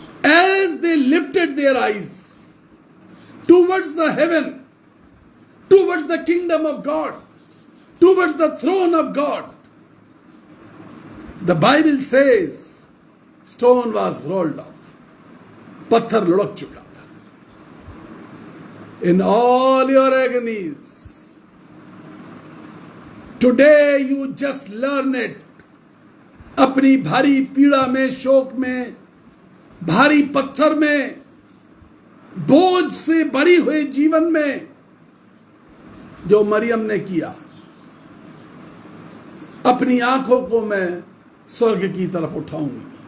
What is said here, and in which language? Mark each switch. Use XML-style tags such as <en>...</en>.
<en>as they lifted their eyes towards the heaven, towards the kingdom of God, towards the throne of God, the Bible says stone was rolled off,</en> <hi>पत्थर लुढ़क चुका था।</hi> <en>In all your agonies, today you just learn it।</en> <hi>अपनी भारी पीड़ा में, शोक में, भारी पत्थर में, बोझ से भरी हुए जीवन में जो मरियम ने किया, अपनी आंखों को मैं स्वर्ग की तरफ उठाऊंगी।</hi>